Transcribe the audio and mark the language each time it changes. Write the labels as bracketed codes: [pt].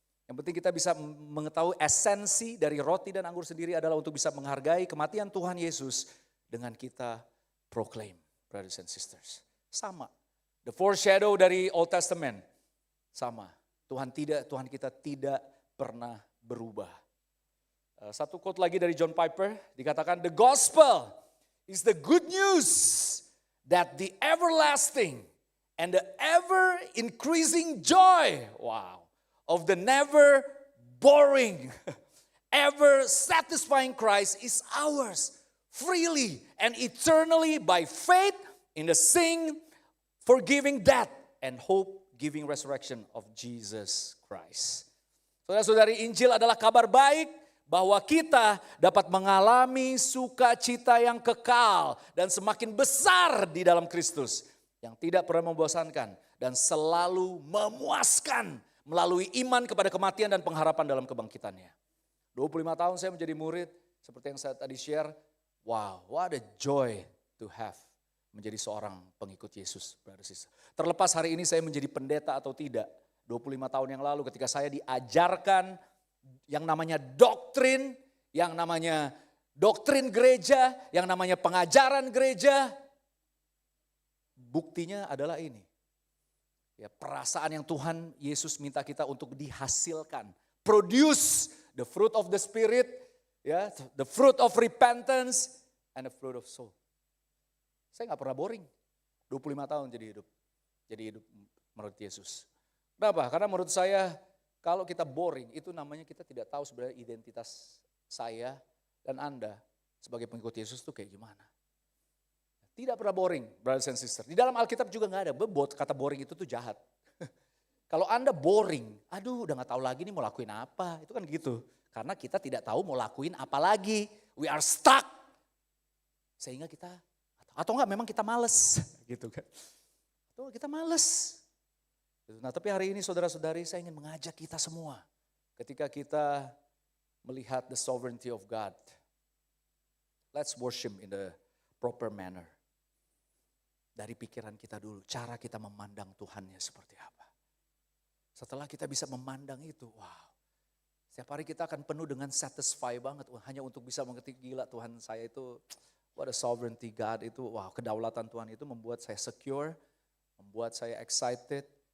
[id] Yang penting kita bisa mengetahui esensi dari roti dan anggur sendiri adalah untuk bisa menghargai kematian Tuhan Yesus dengan kita proclaim, brothers and sisters. Sama, [en] the foreshadow [id] dari Old Testament, sama. Tuhan kita tidak pernah berubah. Satu quote lagi dari John Piper dikatakan, [en] the gospel is the good news that the everlasting and the ever increasing joy, of the never boring, ever satisfying Christ is ours freely and eternally by faith in the sing, forgiving death and hope life-giving resurrection of Jesus Christ. [id] Saudara-saudari, Injil adalah kabar baik bahwa kita dapat mengalami sukacita yang kekal dan semakin besar di dalam Kristus, yang tidak pernah membosankan dan selalu memuaskan melalui iman kepada kematian dan pengharapan dalam kebangkitannya. 25 tahun saya menjadi murid, seperti yang saya tadi share, wow, [en] what a joy to have [id] menjadi seorang pengikut Yesus. Terlepas hari ini saya menjadi pendeta atau tidak, 25 tahun yang lalu ketika saya diajarkan yang namanya doktrin, yang namanya doktrin gereja, yang namanya pengajaran gereja, buktinya adalah ini. Ya, perasaan yang Tuhan Yesus minta kita untuk dihasilkan. [en] Produce the fruit of the Spirit, ya, the fruit of repentance, and the fruit of soul. [id] Saya gak pernah boring, 25 tahun jadi hidup menurut Yesus. Kenapa? Karena menurut saya kalau kita boring itu namanya kita tidak tahu sebenarnya identitas saya dan Anda sebagai pengikut Yesus itu kayak gimana. Tidak pernah boring, brothers and sisters. Di dalam Alkitab juga gak ada, kata boring itu tuh jahat. Kalau Anda boring, aduh udah gak tahu lagi nih mau lakuin apa. Itu kan gitu. Karena kita tidak tahu mau lakuin apa lagi. [en] We are stuck. [id] Sehingga kita, atau enggak memang kita males. Gitu kan. Atau kita males. Nah tapi hari ini saudara-saudari saya ingin mengajak kita semua. Ketika kita melihat [en] the sovereignty of God. Let's worship in the proper manner. [id] Dari pikiran kita dulu, cara kita memandang Tuhannya seperti apa. Setelah kita bisa memandang itu, wow. Setiap hari kita akan penuh dengan satisfy banget. Hanya untuk bisa mengerti, gila Tuhan saya itu, [en] what a sovereignty God [id] itu, wow, kedaulatan Tuhan itu membuat saya secure, membuat saya excited.